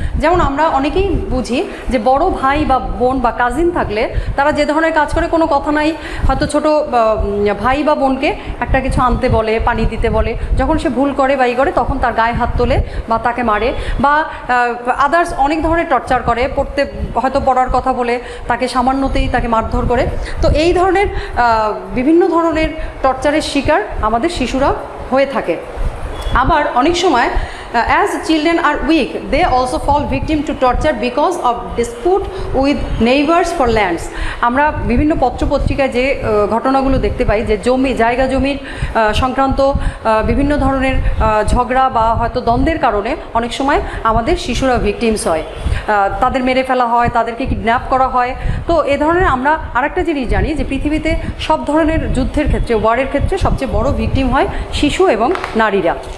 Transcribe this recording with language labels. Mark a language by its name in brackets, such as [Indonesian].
[Bangla] যেমন আমরা অনেকেই বুঝি যে বড় ভাই বা বোন বা কাজিন থাকলে তারা যে ধরনের কাজ করে কোনো কথা নাই, হয়তো ছোট ভাই বা বোনকে একটা কিছু আনতে বলে, পানি দিতে বলে, যখন সে ভুল করে বা করে তখন তার গায়ে হাত তোলে বা তাকে মারে বা আদার্স অনেক ধরনের টর্চার করে, হয়তো পড়ার কথা বলে তাকে সামান্যতেই তাকে মারধর করে। তো এই ধরনের বিভিন্ন ধরনের টর্চারের শিকার আমাদের শিশুরা হয়ে থাকে। আবার অনেক সময় [English] as children are weak, they also fall victim to torture because of dispute with neighbors for lands. [Bangla] আমরা বিভিন্ন পত্রপত্রিকায় যে ঘটনাগুলো দেখতে পাই যে জায়গা জমির সংক্রান্ত বিভিন্ন ধরনের ঝগড়া বা হয়তো দ্বন্দ্বের কারণে অনেক সময় আমাদের শিশুরা ভিকটিমস হয়, তাদের মেরে ফেলা হয়, তাদেরকে কিডন্যাপ করা হয়। তো এ ধরনের আমরা আরেকটা জিনিস জানি যে পৃথিবীতে সব ধরনের যুদ্ধের ক্ষেত্রে, ওয়ারের ক্ষেত্রে সবচেয়ে বড় ভিকটিম হয় শিশু এবং নারীরা।